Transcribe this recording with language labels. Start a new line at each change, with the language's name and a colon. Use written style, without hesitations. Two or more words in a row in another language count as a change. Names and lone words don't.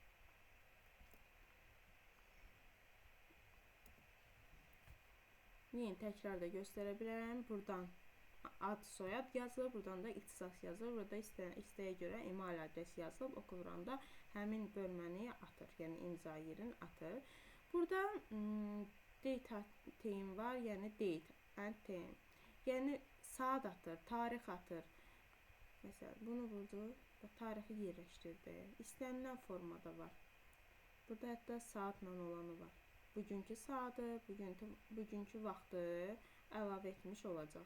Azerbaijani: Yeni təkrar da göstərə bilərəm. Buradan ad, soyad yazılır. Buradan da ixtisas yazılır. Burada istəyə görə email adres yazılıb. Oku vuranda həmin bölməni atır. Yəni imza yerini atır. Burada
English: date time
Azerbaijani: var. Yəni
English: date and time.
Azerbaijani: Yəni saat atır, tarix atır. Məsələn, bunu vurdu. Tarixi yerləşdirdi. İstənilən formada var. Burada hətta saatla olanı var. Bugünkü saatı, bugünkü vaxtı əlavə etmiş olacaq.